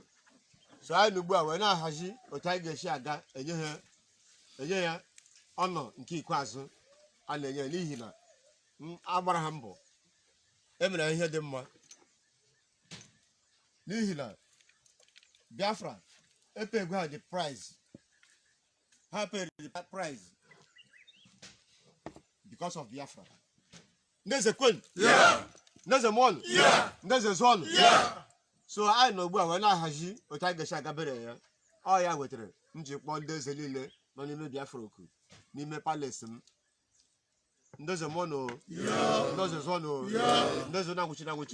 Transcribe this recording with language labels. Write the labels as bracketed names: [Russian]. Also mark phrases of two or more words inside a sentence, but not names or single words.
[Igbo] So anyị ugbu a wee na-ahazi otu anyị ga-esi aga enye ya ọnọ nke ikpeazụ a na-enye n'ihi na agbara ha mbọ emere ihe dị mma, n'ihi na Biafra epego ha [English] the price. Ha paid the price because of Biafra. [Igbo] Ndi Eze Kwen? Yeah. Ndi Eze Mon? Yeah. Ndi Eze Zon? Yeah. So anyị nọ ugbu a wee na-ahazi otu anyị ga-esi agabere ya. Ọ ya wetara m ji kpọọ ndị eze niile nọ n'ime Biafra oku n'ime palace m. Ndi Eze Mon o, Ndi Eze Zon o, Ndi Eze na-anwụchi.